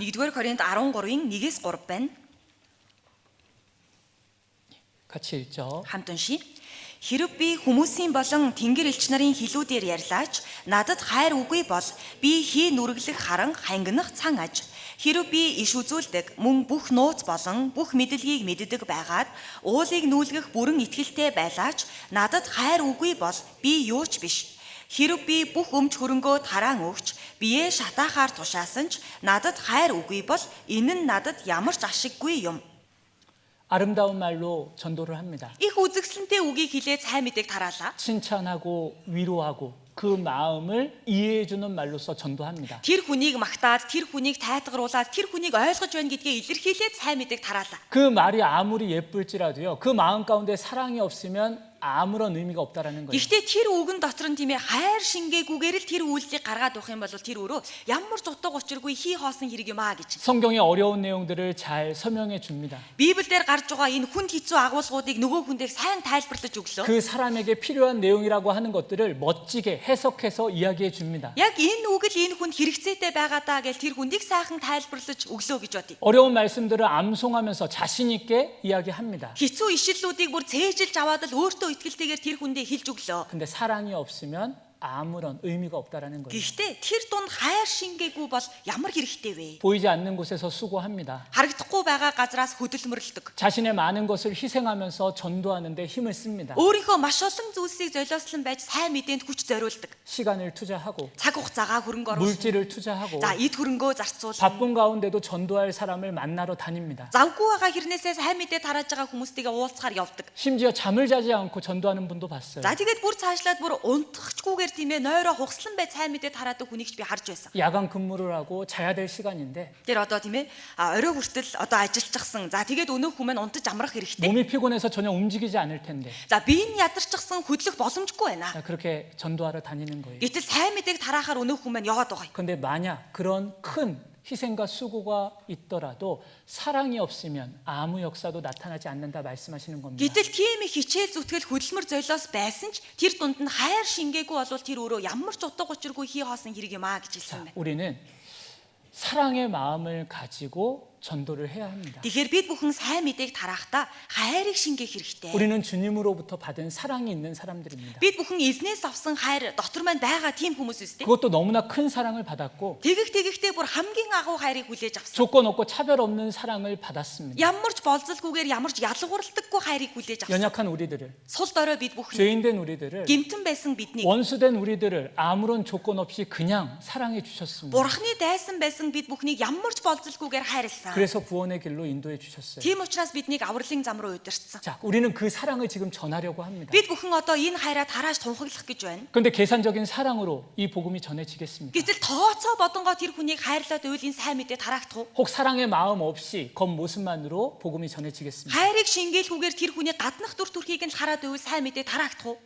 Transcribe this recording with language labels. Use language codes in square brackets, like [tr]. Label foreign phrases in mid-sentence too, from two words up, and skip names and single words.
[mn] 1-р Коринт 13-ийн 1-ээс 3 байна. [ko] 같이 읽죠. [mn] Хамт уншия. Хэрв би хүмүүсийн болон тэнгэр элч нарын хэлүүдээр ярьлаач надад хайр үгүй бол би хий нүрэглэх харан хангинах цан аж. Хэрэв би иш үзүүлдэг мөн бүх нууц болон бүх мэдлэгийг мэддэг байгаад уулыг нүүлгэх бүрэн итгэлтэй байлаач надад хайр үгүй бол би юу ч биш. Хэрэв би бүх өмч хөрөнгөө тараан өгч биеэ шатаахаар тушаасан ч надад хайр үгүй бол энэ нь надад ямар ч ашиггүй юм. [ko] 아름다운 말로 전도를 합니다. [mn] Их үзэгсэлнтэй үгийг хэлээд сайн мэдээг тараалаа. [ko] 칭찬하고 위로하고 그 마음을 이해해주는 말로써 전도합니다. [mn] Тэр хүнийг магтаад, тэр хүнийг тайтгаруулаад, тэр хүнийг ойлгож байна гэдгээ илэрхийлээд сайн мэдээг тараалаа. [ko] 그 말이 아무리 예쁠지라도요. 그 마음 가운데 사랑이 없으면 아무런 의미가 없다라는 거예요. [mn] Гэхдээ тэр үгэн дотор нь тийм ээ хайр шингээгүйгээр л тэр үйлдэлийг гаргаад авах юм бол тэр өөрөө ямар ч утга учиргүй хий хоосон хэрэг юм аа гэж. [ko] 성경의 어려운 내용들을 잘 설명해 줍니다. [mn] Библиэлд гарч байгаа энэ хүнд хэцүү агуулгуудыг нөгөө хүндээ сайн тайлбарлаж өглөө. [ko] 그 사람에게 필요한 내용이라고 하는 것들을 멋지게 해석해서 이야기해 줍니다. [mn] Яг энэ үг л энэ хүнд хэрэгцээтэй байгаа даа гэж тэр хүндийг сайхан тайлбарлаж өглөө гэж бодъё. [ko] 어려운 말씀들을 암송하면서 자신 있게 이야기합니다. [mn] Хэцүү ишлэлүүдийг бүр цээжилж аваад л өөртөө итгэлтэйгээр тэр хүндээ хэлж өглөө. [ko] 근데 사랑이 없으면 아무런 의미가 없다라는 거예요. [mn] Гэхдээ тэр дунд хайр шингээгүй бол ямар хэрэгтэй вэ? [ko] 보이지 않는 곳에서 수고합니다. [mn] Харагдахгүй байгаа газраас хөдөлмөрлөдөг. [ko] 자신의 많은 것을 희생하면서 전도하는데 힘을 씁니다. [mn] Өөрийнхөө маш олон зүйлсийг золиослон байж сайн мэдээнд хүч зориулдаг. [ko] 시간을 투자하고 [mn] Цаг хугацаагаа хөрөнгө оруулах. [ko] 물질을 투자하고 [mn] За эд хөрөнгөө зарцуул. [ko] 바쁜 가운데도 전도할 사람을 만나러 다닙니다. [mn] Завгүй байгаа хэрнээсээ сайн мэдээ тарааж байгаа хүмүүстэйгээ уулзахаар явдаг. [ko] 심지어 잠을 자지 않고 전도하는 분도 봤어요. [mn] За тэгээд бүр цаашлаад бүр унтахчгүйгээр тийм ээ нойроо хугслан бай сайн мэдээ тараадаг хүнийг ч би харж байсан. [ko] 야간 근무를 하고 자야 될 시간인데 [mn] Тэр одоо тийм ээ орой хүртэл одоо ажиллажчихсан. За тэгээд өнөөх хүмүүс унтаж амрах хэрэгтэй. [ko] 몸이 피곤해서 전혀 움직이지 않을 텐데 [mn] За биеийн ядарчихсан хөдлөх боломжгүй байна. [ko] 그렇게 전도하러 다니는 거예요. [mn] Гэтэл сайн мэдээг тараахаар өнөөх хүмүүс яваад байгаа юм. [ko] 근데 만약 그런 큰 희생과 수고가 있더라도 사랑이 없으면 아무 역사도 나타나지 않는다 말씀하시는 겁니다. [mn] Гэтэл тийм их хичээл зүтгэл хөдөлмөр золиос байсан ч тэр дунд нь хайр шингээгүй болвол тэр өөрөө ямар ч утга учиргүй хий хоосон хэрэг юм аа гэж хэлсэн байна. [ko] 우리는 사랑의 마음을 가지고 전도를 해야 합니다. [mn] Тэгэхээр бид бүхэн сайн мэдээг тарахдаа хайрыг шингээх хэрэгтэй. [ko] 우리는 주님으로부터 받은 사랑이 있는 사람들입니다. [mn] Бид бүхэн эзнээс авсан хайр дотор маань байгаа тийм хүмүүс үстэй. [ko] 그것도 너무나 큰 사랑을 받았고 [mn] Тэгэхдээ бүр хамгийн агуу хайрыг хүлээж авсан. [ko] 조건 없고 차별 없는 사랑을 받았습니다. [mn] Ямар ч болзолгүйгээр ямар ч ялгуурлагдаггүй хайрыг хүлээж авсан. [ko] 연약한 우리들을, [mn] Сул дорой бид бүхэн [ko] 죄인된 우리들을, [mn] гэмтэн байсан биднийг [ko] 원수된 우리들을 아무런 조건 없이 그냥 사랑해 주셨습니다. [mn] Бурхны дайсан байсан бид бүхнийг ямар ч болзолгүйгээр хайрлсан. [ko] 그래서 구원의 길로 인도해 주셨어요. [mn] Тийм учраас биднийг авралын зам руу удирдсан. [ko] 자, 우리는 그 사랑을 지금 전하려고 합니다. [mn] Бид бүхэн одоо энэ хайраа тарааж тунхаглах гэж байна. [ko] 그런데 계산적인 사랑으로 이 복음이 전해지겠습니까? [mn] Гэтэл тооцоо бодонгоо тэр хүнийг хайрлаад үйлийн сайн мэдээ тараагдах уу? [ko] 혹 사랑의 마음 없이 겉모습만으로 복음이 전해지겠습니까? [mn] Хайрыг шингээлгүйгээр тэр хүний гаднах дүр төрхийг нь хараад үйл сайн мэдээ тараагдах уу?